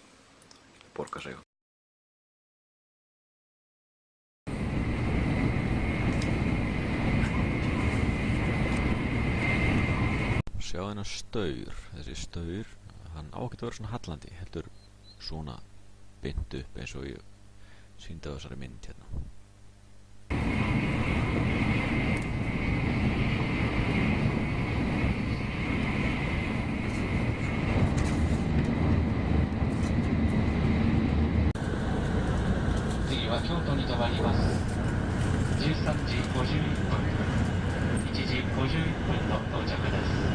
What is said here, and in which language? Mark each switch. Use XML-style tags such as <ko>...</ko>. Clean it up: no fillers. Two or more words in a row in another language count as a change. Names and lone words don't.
<is>Það borgar sig. Sjá þennan staur. Þessi staur, hann á ekki að vera svona hallandi, heldur svona beint upp eins og ég sýndi á þessari mynd hérna.</is> <ja>Kyoto に停まります。13時51分、1時51分の到着です。</ja>